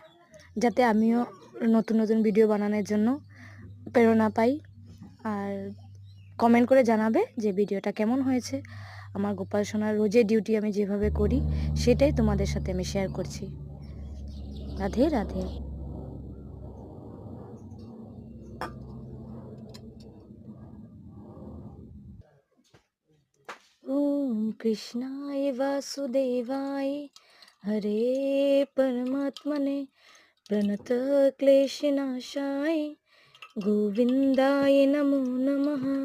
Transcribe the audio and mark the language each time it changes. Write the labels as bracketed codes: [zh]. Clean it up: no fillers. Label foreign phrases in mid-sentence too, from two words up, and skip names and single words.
[bn] যাতে আমিও নতুন নতুন ভিডিও বানানোর জন্য প্রেরণা পাই। আর কমেন্ট করে জানাবে যে ভিডিওটা কেমন হয়েছে। আমার গোপাল সোনার রোজের ডিউটি আমি যেভাবে করি সেটাই তোমাদের সাথে আমি শেয়ার করছি। রাধে রাধে। [sa] ओम कृष्णाय वासुदेवाय हरे परमात्मने प्रणत क्लेशनाशाय गोविंदाय नमो नमः।